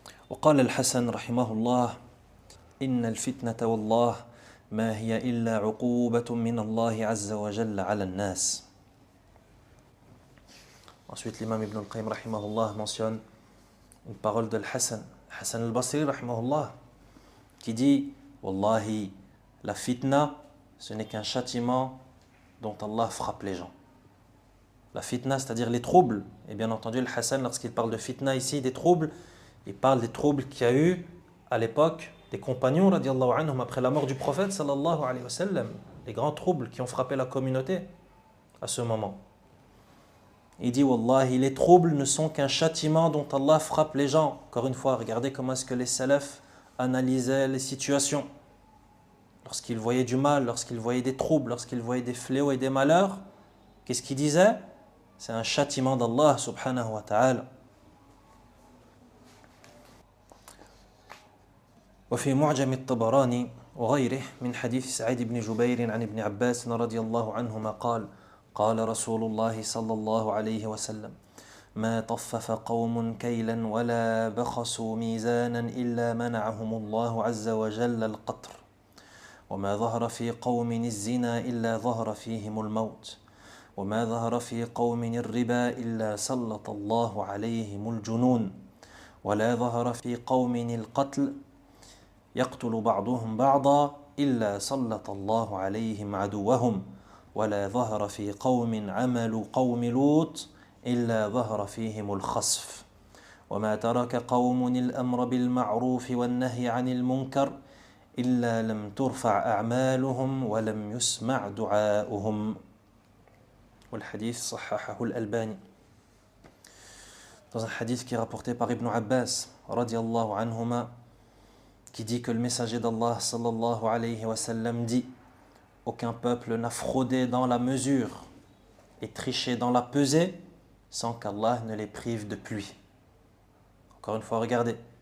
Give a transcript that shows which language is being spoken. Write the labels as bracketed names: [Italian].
[Arabic] وقال الحسن رحمه الله إن الفتنة والله ما هي إلا عقوبة من الله عز وجل على الناس. [French] Ensuite, l'imam Ibn al-Qayyim rahimahullah mentionne une parole de Hassan al-Basri rahimahullah qui dit Wallahi, la fitna, ce n'est qu'un châtiment dont Allah frappe les gens. La fitna, c'est-à-dire les troubles. Et bien entendu, le Hassan, lorsqu'il parle de fitna ici, des troubles, il parle des troubles qu'il y a eu à l'époque des compagnons radiallahu anhum après la mort du prophète sallallahu alayhi wa sallam. Les grands troubles qui ont frappé la communauté à ce moment. Il dit Wallahi, les troubles ne sont qu'un châtiment dont Allah frappe les gens. Encore une fois, regardez comment est-ce que les salafs analysaient les situations. Lorsqu'ils voyaient du mal, lorsqu'ils voyaient des troubles, lorsqu'ils voyaient des fléaux et des malheurs, qu'est-ce qu'ils disaient? C'est un châtiment d'Allah subhanahu wa ta'ala. [Arabic] وفي معجم الطبراني وغيره من حديث سعيد بن جبير عن ابن عباس رضي الله عنهما قال قال رسول الله صلى الله عليه وسلم ما طفف قوم كيلا ولا بخسوا ميزانا إلا منعهم الله عز وجل القطر وما ظهر في قوم الزنا إلا ظهر فيهم الموت وما ظهر في قوم الربا إلا سلط الله عليهم الجنون ولا ظهر في قوم القتل يقتل بعضهم بعضا إلا سلط الله عليهم عدوهم ولا ظهر في قوم عمل قوم لوط إلا ظهر فيهم الخسف وما ترك قوم الأمر بالمعروف والنهي عن المنكر إلا لم ترفع أعمالهم ولم يسمع دعاؤهم. والحديث صححه الألباني. [French] Dans un hadith qui est rapporté par Ibn Abbas radiyallahu anhuma, qui dit que le messager d'Allah sallallahu alayhi wa sallam dit aucun peuple n'a fraudé dans la mesure et triché dans la pesée sans qu'Allah ne les prive de pluie. Encore une fois, regardez.